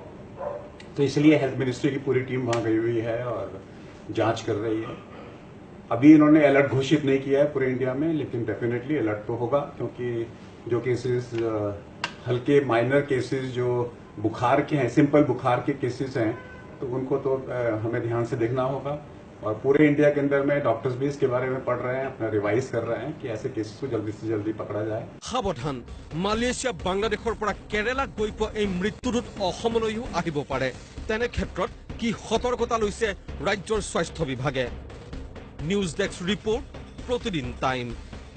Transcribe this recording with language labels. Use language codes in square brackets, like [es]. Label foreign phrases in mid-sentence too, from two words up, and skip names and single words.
[hi] तो इसलिए [en] health ministry [hi] की पूरी टीम वहां गई हुई है और जांच कर रही है अभी इन्होंने अलर्ट घोषित नहीं किया है पूरे इंडिया में लेकिन [en] definitely alert [hi] तो होगा क्योंकि जो केसेस हल्के [en] minor cases [hi] जो बुखार के हैं सिंपल बुखार के केसेस हैं तो उनको तो हमें ध्यान से देखना होगा और पूरे इंडिया के अंदर में डॉक्टर्स भी इसके बारे में पढ़ रहे हैं अपना रिवाइज कर रहे हैं कि ऐसे केसेस को जल्दी से जल्दी पकड़ा जाए [as] সাৱধান মালয়েছিয়া বাংলাদেশৰ পৰা কেৰালা গৈ পোৱা এই মৃত্যুদূত অসমলৈও আহিব পাৰে তেনে ক্ষেত্ৰত কি সতৰ্কতা লৈছে ৰাজ্যৰ স্বাস্থ্য বিভাগে [en] news desk report [as] প্ৰতিদিন টাইম